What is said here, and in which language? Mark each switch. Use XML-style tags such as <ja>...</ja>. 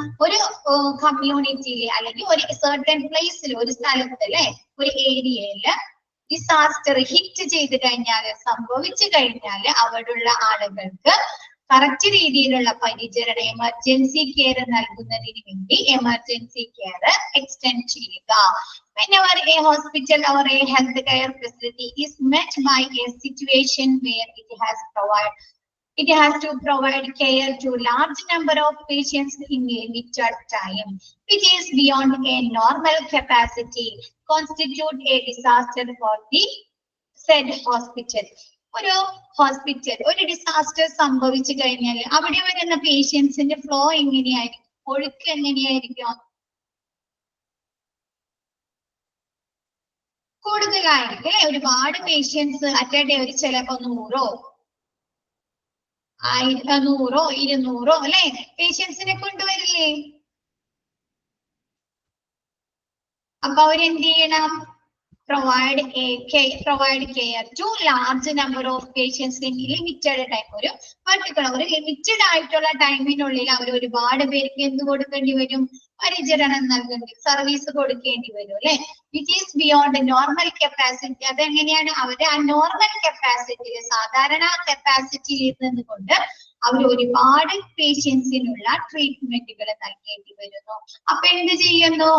<ml>ഒരു കമ്മ്യൂണിറ്റിയില് അല്ലെങ്കിൽ ഒരു സർട്ടൻ പ്ലേസിൽ, ഒരു സ്ഥലത്ത്, അല്ലെ, ഒരു ഏരിയയില് ഡിസാസ്റ്റർ ഹിറ്റ് ചെയ്ത് കഴിഞ്ഞാൽ, സംഭവിച്ചു കഴിഞ്ഞാൽ അവിടെയുള്ള ആളുകൾക്ക് കറക്റ്റ് രീതിയിലുള്ള പരിചരണം, എമർജൻസി കെയർ നൽകുന്നതിന് വേണ്ടി എമർജൻസി കെയർ എക്സ്റ്റെൻഡ് ചെയ്യുക.</ml> <en>Whenever a hospital or a health care facility is met by a situation where it has to provide care to large number of patients in a limited time, which is beyond a normal capacity, constitute a disaster for the said hospital.</en> <ml>ഒരു hospital ഒരു disaster സംഭവിച്ചു കഴിഞ്ഞാൽ അവിടെ വരുന്ന പേഷ്യൻസിന്റെ flow എങ്ങനെയായിരിക്കും, ഒഴുക്ക് എങ്ങനെയായിരിക്കും? കൂടുതലായിരിക്കും, അല്ലെ? ഒരുപാട് പേഷ്യൻസ് അറ്റ് എ ഡേ, ഒരു ചിലപ്പോ 100 100 200 അല്ലെ പേഷ്യൻസിനെ കൊണ്ടുവരില്ലേ? അപ്പൊ അവരെന്ത് ചെയ്യണം?</ml> <en>provide care to large number of patients in limited time.</en> <ml>ഒരു particular ഒരു ലിമിറ്റഡ് ആയിട്ടുള്ള ടൈമിനുള്ളിൽ അവർ ഒരുപാട് പേർക്ക് എന്ത് കൊടുക്കേണ്ടി വരും? പരിചരണം നൽകേണ്ടി, സർവീസ് കൊടുക്കേണ്ടി വരും, അല്ലെ? Which is beyond normal capacity. അതെങ്ങനെയാണ്? അവരുടെ ആ നോർമൽ കപ്പാസിറ്റിയിൽ, സാധാരണ കപ്പാസിറ്റിയിൽ നിന്നുകൊണ്ട് അവർ ഒരുപാട് പേഷ്യൻസിനുള്ള ട്രീറ്റ്മെന്റുകൾ നൽകേണ്ടി വരുന്നു. അപ്പൊ എന്ത് ചെയ്യുന്നു?</ml>